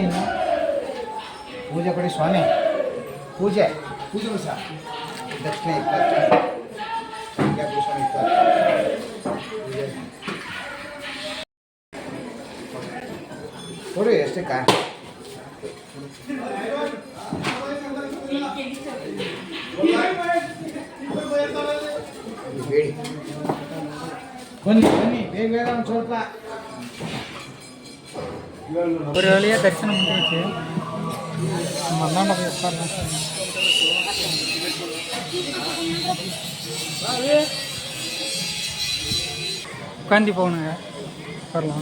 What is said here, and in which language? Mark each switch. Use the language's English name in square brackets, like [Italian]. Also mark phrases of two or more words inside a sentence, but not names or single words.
[Kannada] ಪೂಜೆ ಕೊಡಿ ಸ್ವಾಮಿ, ಪೂಜೆ ವರ್ಷ ದಕ್ಷಿಣ 20 ಸ್ವಾಮಿ 20 ಕೊಡಿ ಎಷ್ಟಕ್ಕ ಹೇಳಿ. ಬನ್ನಿ ಬೇಗ ಒಂದು ಸ್ವಲ್ಪ. [Tamil] ஒரு வழியாக தரிசனம் பண்ணிடுச்சு. நம்ம அண்ணாண்ட போய் உட்காரலாம். உட்காந்து போகணுங்க, உட்காரலாம்.